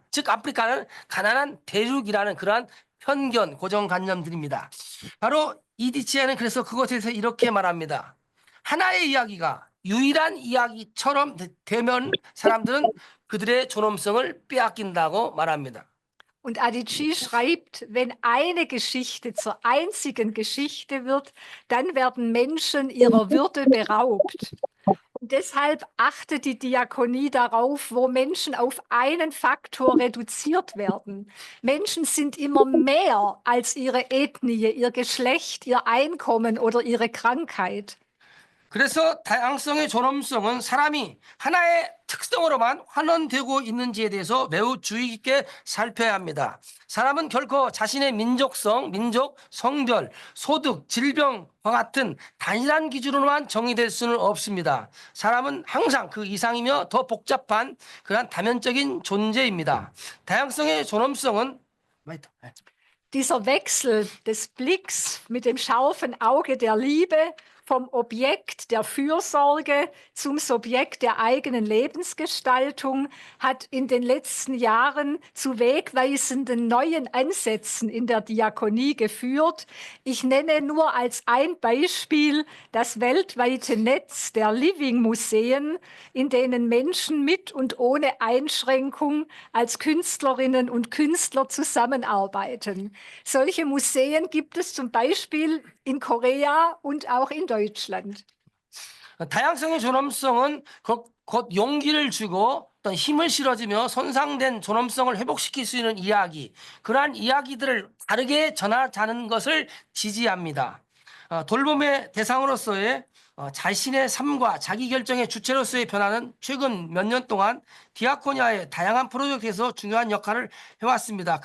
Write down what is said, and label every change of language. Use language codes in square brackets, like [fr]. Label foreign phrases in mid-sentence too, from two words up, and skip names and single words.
[ko] 즉 아프리카는 가난한 대륙이라는 그러한 편견, 고정관념들입니다. 바로 이디치아는 그래서 그것에 대해서 이렇게 말합니다. 하나의 이야기가 유일한 이야기처럼 되면 사람들은 그들의 존엄성을 빼앗긴다고 말합니다. [de] Und Adichie schreibt, wenn eine Geschichte zur einzigen Geschichte wird, dann werden Menschen ihrer Würde beraubt. Und deshalb achtet die Diakonie darauf, wo Menschen auf einen Faktor reduziert werden. Menschen sind immer mehr als ihre Ethnie, ihr Geschlecht, ihr Einkommen oder ihre Krankheit. [ko] 그래서 다양성의 존엄성은 사람이 하나의 특성으로만 환원되고 있는지에 대해서 매우 주의 깊게 살펴야 합니다. 사람은 결코 자신의 민족성, 민족, 성별, 소득, 질병과 같은 단일한 기준으로만 정의될 수는 없습니다. 사람은 항상 그 이상이며 더 복잡한 그런 다면적인 존재입니다. 다양성의 존엄성은 [de] Dieser Wechsel des Blicks mit dem scharfen Auge der Liebe vom Objekt der Fürsorge zum Subjekt der eigenen Lebensgestaltung hat in den letzten Jahren zu wegweisenden neuen Ansätzen in der Diakonie geführt. Ich nenne nur als ein Beispiel das weltweite Netz der Living-Museen, in denen Menschen mit und ohne Einschränkung als Künstlerinnen und Künstler zusammenarbeiten. Solche Museen gibt es zum Beispiel in Korea und auch in Deutschland. [ko] 다양성의 존엄성은 곧 용기를 주고 어떤 힘을 실어주며 손상된 존엄성을 회복시킬 수 있는 이야기, 그러한 이야기들을 다르게 전하자는 것을 지지합니다. 돌봄의 대상으로서의 자신의 삶과 자기 결정의 주체로서의 변화는 최근 몇 년 동안 디아코니아의 다양한 프로젝트에서 중요한 역할을 해왔습니다.